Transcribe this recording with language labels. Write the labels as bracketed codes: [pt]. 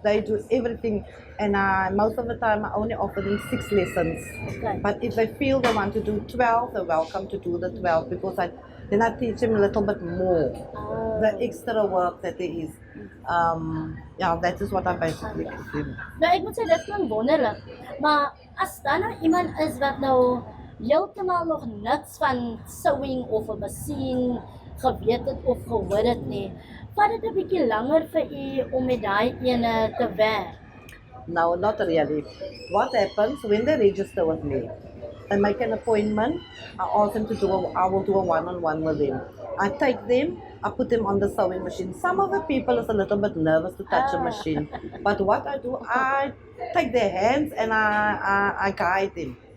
[en] they do everything, and most of the time I only offer them 6 lessons. Okay. But if they feel they want to do 12, they're welcome to do the 12 because then I teach them a little bit more, the extra work that there is. Yeah, that is what I basically do. [af] Nou ek moet sê dit klink wonderlik. Maar as daar nou iemand is wat nou heeltemal nog niks van sewing of 'n masjien geweet het of gehoor het nie, vat dit 'n bietjie langer vir u om met daai ene te werk. [en] No, not really. What happens when they register with me? I make an appointment. I ask them to I will do a one-on-one with them. I take them, I put them on the sewing machine. Some of the people is a little bit nervous to touch a machine. But what I do, I take their hands and I guide them.